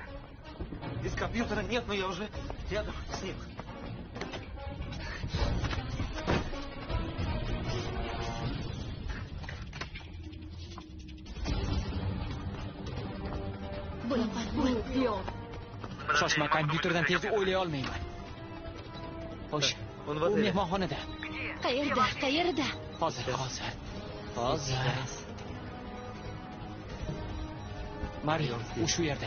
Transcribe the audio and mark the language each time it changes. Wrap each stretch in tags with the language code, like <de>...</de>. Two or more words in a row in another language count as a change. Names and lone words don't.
<ru>Без компьютера нет, но я уже рядом с ним.</ru> <uz>Bo'la</uz> <ru>Где он?</ru> <uz>Shoshma, kompyuterdan tez o'ylay olmayman. Xo'sh,</uz> <ru>Он в</ru> <uz>u</uz> <ru>отеле.</ru> <uz>mehmonxonada. Qayerda? Qayerda? Hozir. Mari, u shu yerda.</uz>